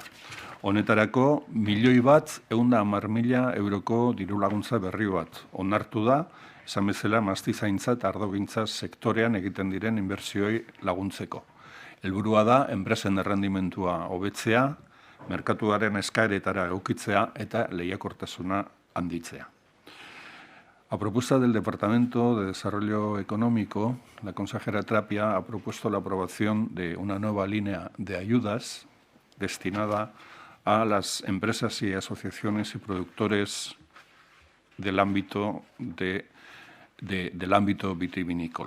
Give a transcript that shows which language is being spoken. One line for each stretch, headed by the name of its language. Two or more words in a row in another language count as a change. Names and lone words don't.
Basque: Honetarako, 1.110.000 euroko dirulaguntza berri bat onartu da, esan bezala mahasti zaintza eta ardogintza sektorean egiten diren inbertsioi laguntzeko. Helburua da, enpresen errendimentua hobetzea, merkatuaren eskaeretara egokitzea eta lehiakortasuna handitzea.
Spanish: A propuesta del Departamento de Desarrollo Económico, la consejera Tapia ha propuesto la aprobación de una nueva línea de ayudas destinada a las empresas y asociaciones y productores del ámbito vitivinícola.